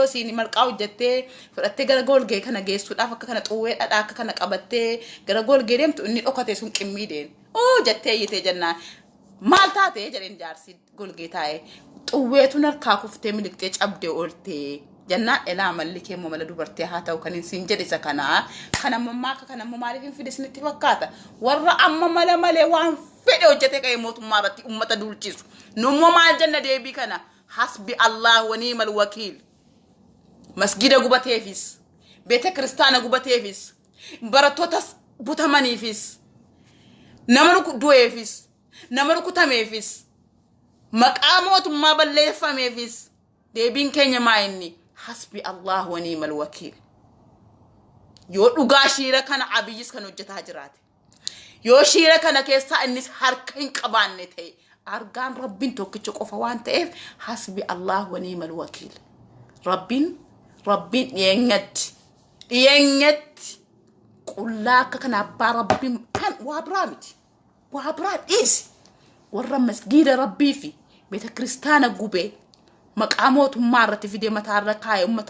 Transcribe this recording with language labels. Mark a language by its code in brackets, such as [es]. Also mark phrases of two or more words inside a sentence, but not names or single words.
[om] siin malqaa hojjettee fudhattee gara golgee kana geessuudhaaf akka kana xuwwee dhadhaa akka kana qabattee gara golgee deemtu inni dhokate sun qimmii deen jettee yitee jennaan maal taatee jedheen jaarsi golgee taa'ee xuwweetu narkaa kuftee miliqxee cabdee ooltee jannaan elaa mallikee moo mala dubartii haa ta'u kan siin jedhe isa kana ammoo maaka kana ammoo maaliif hin fide isinitti fakkaata warra amma mala malee waan fedhe hojjete ka'ee mootummaa irratti ummata dulchisu nummoo maal jenna deebii kana hasbi [ar] الله ونعم الوكيل [om] masgida gubateefis beete kristaana gubateefis barattoota butamaniifis nama du'eefis nama rukutameefis maqaa mootummaa balleeffameefis deebiin keenya maayinni [ar] حسبي الله ونعم الوكيل [om] yoo dhugaa shiira kana abiyyis kan hojjetaa jiraate yoo shiira kana keessa innis harka hin qabaanne ta'e argaan rabbiin tokkicha qofa waan ta'eef [ar] حسبي الله ونعم الوكيل [om] rabbiin dhiyenyatti qullaa akka kana abbaa rabbiin kan waa biraa dhiisi warra masgiida rabbii fi beeta kristaana gubee maqaa mootummaa irratti fidee mataa irra kaa'ee ummata